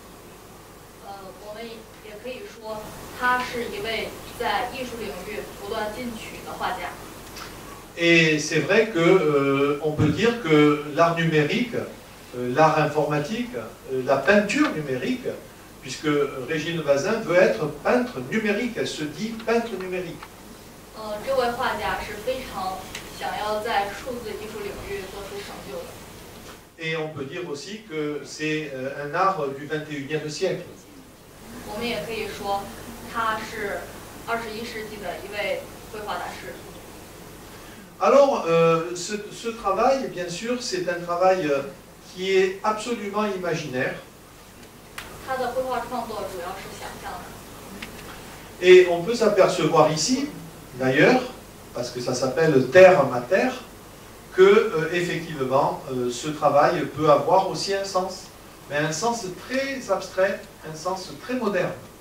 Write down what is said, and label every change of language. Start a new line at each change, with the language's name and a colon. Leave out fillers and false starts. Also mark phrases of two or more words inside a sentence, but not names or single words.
French: Et c'est vrai qu'on peut dire que l'art numérique, l'art informatique, la peinture numérique, puisque Régine Bazin veut être peintre numérique, elle se dit peintre numérique. Et on peut dire aussi que c'est un art du 21e siècle.
Chinese: 我们也可以说他是21世纪的一位绘画大师。
French: Alors, ce travail, bien sûr, c'est un travail qui est absolument imaginaire. Et on peut s'apercevoir ici, d'ailleurs, parce que ça s'appelle terre mater, que effectivement, ce travail peut avoir aussi un sens, mais un sens très abstrait, un sens très moderne.